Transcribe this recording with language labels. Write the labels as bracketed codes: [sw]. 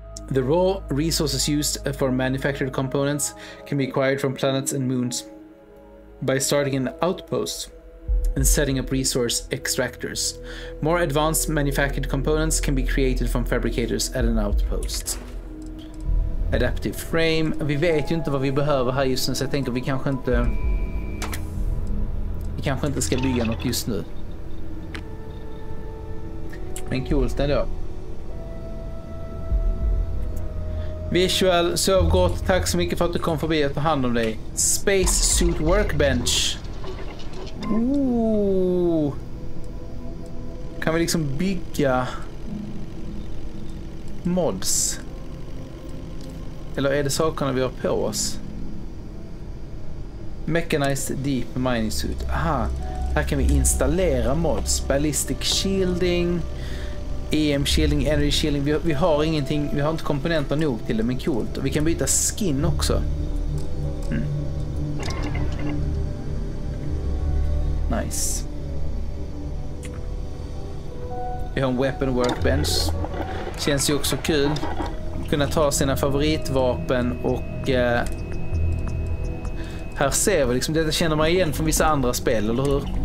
[en] The raw resources used for manufactured components can be acquired from planets and moons by starting an outpost and setting up resource extractors. More advanced manufactured components can be created from fabricators at an outpost. Adaptive frame. [sv] Vi vet ju inte vad vi behöver här just nu, så jag tänker vi kanske inte ska bygga något just nu. Men coolt ändå. Visual, sov gott. Tack så mycket för att du kom förbi och tog hand om dig. [en] Space Suit Workbench. Ooh. [sv] Kan vi liksom bygga mods? Eller är det sakerna vi har på oss? Mechanized Deep Mining Suit. Aha, här kan vi installera mods. [en] Ballistic Shielding, EM Shielding, Energy Shielding. [sv] Vi har ingenting, vi har inte komponenter nog till det, men coolt. Och vi kan byta skin också. [en] Nice. [sv] Vi har en Weapon Workbench. Känns ju också kul. Kunna ta sina favoritvapen och här ser vi liksom, detta känner man igen från vissa andra spel, eller hur?